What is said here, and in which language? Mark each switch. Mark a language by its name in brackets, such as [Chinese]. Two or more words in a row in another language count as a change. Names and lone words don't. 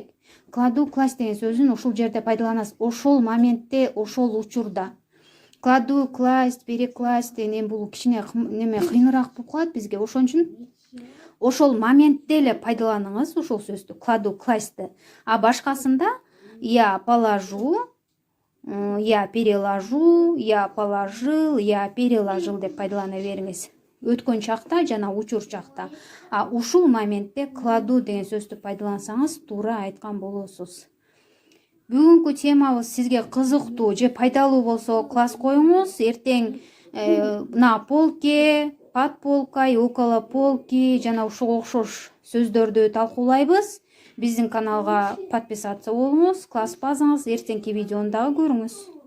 [Russian] Кладу, класть [Kyrgyz] деген сөзүн ушул жерде пайдаланасыз. Ошол моментте, ошол учурда. [Russian] Кладу, класть, перекласть [Kyrgyz] деген бул кичине неме кыйыныраак болуп калат бизге. Ошон үчүн ошол моментте эле пайдаланыңыз ошол сөздү, [Russian] кладу, кластьты. [Kyrgyz] А башкасында [Russian] я положу, я переложу, я положил, я переложил [Kyrgyz] деп пайдалана бериңиз. Өткөн чакта жана учур чакта. А ушул моментте кладу деген сөздү пайдалансаңыз туура айткан болосуз. Бүгүнкү темабыз сизге кызыктуу же пайдалуу болсо класс коюңуз. Эртең [Russian] на полке, под полкой, около полки [Kyrgyz] жана ушуга окшош сөздөрдү талкуулайбыз. Биздин каналга подписаться болуңуз, класс базаңыз, эртеңки видеону дагы көрүңүз.